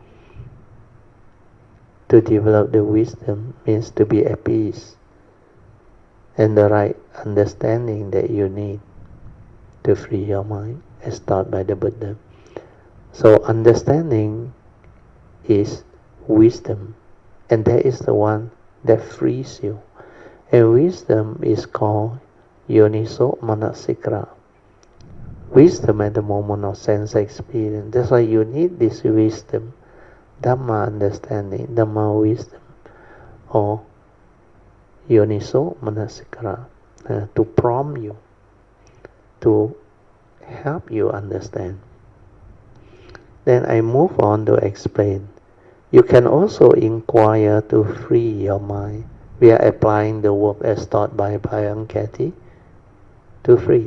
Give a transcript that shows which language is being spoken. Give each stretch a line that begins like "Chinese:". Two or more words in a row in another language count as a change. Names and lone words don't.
English: To develop the wisdom means to be at peace and the right understanding that you need to free your mind as taught by the Buddha. So understanding is wisdom, and that is the one that frees you. And wisdom is called
Pali: yoniso manasikara.
English: Wisdom at the moment of sense experience. That's why you need this wisdom, Dhamma understanding, Dhamma wisdom, or
Pali: yoniso manasikara,
English: to prompt you, to help you understand. Then I move on to explain. You can also inquire to free your mind. We are applying the work as taught by Bhayan Kathy to free.